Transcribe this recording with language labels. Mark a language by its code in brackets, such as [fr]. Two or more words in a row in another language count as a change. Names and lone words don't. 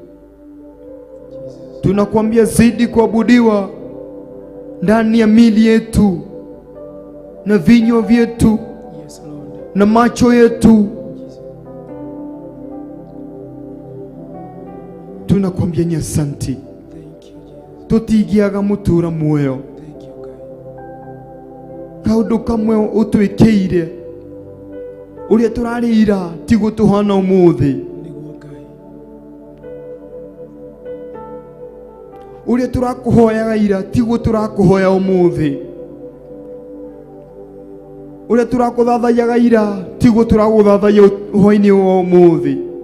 [sw] Tunakuambia zidi kuabudiwa ndani ya mili yetu na vinywa vyetu na macho yetu. Tunakuambia ni asante. [ki] Tutigiaga mutura muoyo kaundu kamwe utwikeire uria turarira tigu tuhana umuthi, uria turakuhoyaga ira tigu turakuhoya umuthi, uria turakuthathaiyaga ira tigu turaguthathaiya hwa-ini wa umuthi.